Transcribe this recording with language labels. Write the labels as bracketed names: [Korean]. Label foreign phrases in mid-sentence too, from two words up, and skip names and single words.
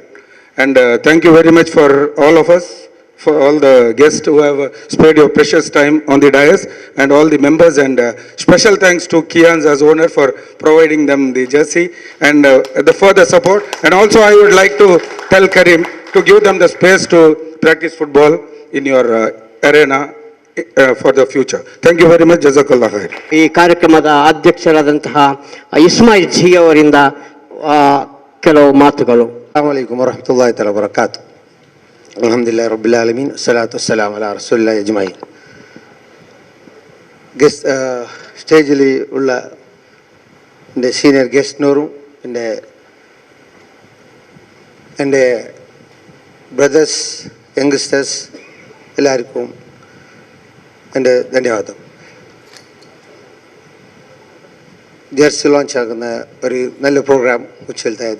[English] And thank you very much for all of us, for all the guests who have spared your precious time on the dais, and all the members, and special thanks to Kians as owner for providing them the jersey and the further support. And also I would like to tell Karim to give them the space to practice football in your arena for the future. Thank you very much. [Arabic] جزاك الله خير. [Kannada] ಈ ಕಾರ್ಯಕ್ರಮದ ಅಧ್ಯಕ್ಷರಾದಂತಹ ಇಸ್ಮಾಯಿಲ್ ಜಿ ಅವರಿಂದ ಕೆಲವು ಮಾತುಗಳು. [Arabic] السلام عليكم ورحمة الله تعالى وبركاته. الحمد لله رب العالمين صلاة والسلام على رسول الله أجمعين. [Malayalam] ಗೆಸ್ಟ್ സ്റ്റേജിൽ ഉള്ള എൻ്റെ സീനിയർ ഗസ്റ്റിനോറും എൻ്റെ ബ്രദേഴ്സ് യങ്സ്റ്റേഴ്സ് എല്ലാവർക്കും എൻ്റെ ധന്യവാദം. ജേഴ്സി ലോഞ്ച് ആകുന്ന ഒരു നല്ല പ്രോഗ്രാം ഉച്ചയിലത്തായത്.